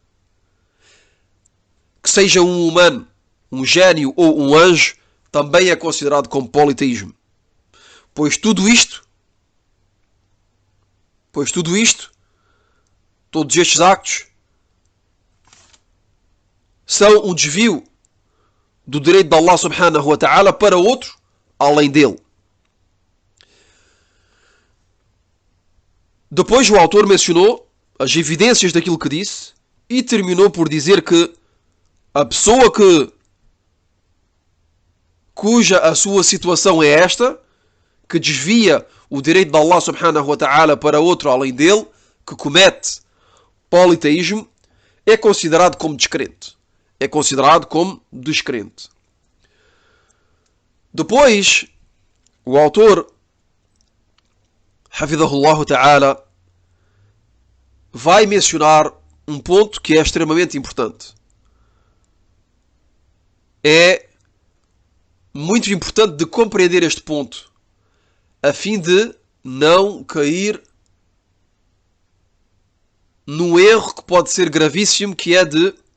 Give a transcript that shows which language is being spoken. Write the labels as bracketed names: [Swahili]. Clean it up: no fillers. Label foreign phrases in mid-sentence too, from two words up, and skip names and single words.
[Portuguese] que seja um humano, um gênio ou um anjo, também é considerado como politeísmo. Pois tudo isto, todos estes actos, são um desvio do direito de Allah [Arabic] سبحانه وتعالى [Portuguese] para outro além dele. Depois o autor mencionou as evidências daquilo que disse e terminou por dizer que a pessoa cuja a sua situação é esta, que desvia o direito de Allah [Arabic] سبحانه وتعالى [Portuguese] para outro além dele, que comete politeísmo, é considerado como descrente. É considerado como descrente. Depois, o autor, [Arabic] حفظه الله تعالى, [Portuguese] vai mencionar um ponto que é extremamente importante. É muito importante de compreender este ponto, a fim de não cair num erro que pode ser gravíssimo, que é de